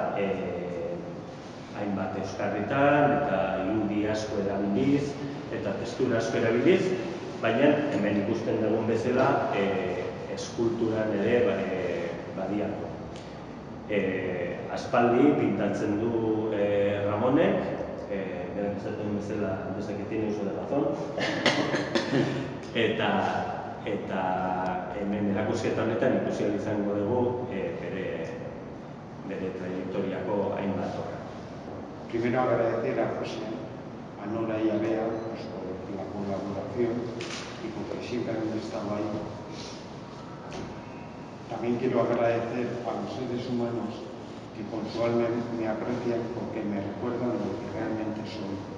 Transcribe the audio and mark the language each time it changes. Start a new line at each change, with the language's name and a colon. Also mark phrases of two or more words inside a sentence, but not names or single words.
Basque: hainbat euskarritan eta irudi asko erabiliz eta testura asko erabiliz, baina hemen ikusten dugun bezala eskulturan ere badiatu. Aspaldi pintatzen du Ramonek, berak esaten bezala
Spanish: desde que tiene uso de razón,
Basque: eta hemen erakusketa honetan ikusi ahal izango dugu bere trayektoriako hainbat obra.
Spanish: Primero agradecer a José, a Nora y a Bea por la colaboración y porque siempre han estado ahí. También quiero agradecer a los seres humanos que con su alma me aprecian porque me recuerdan lo que realmente soy.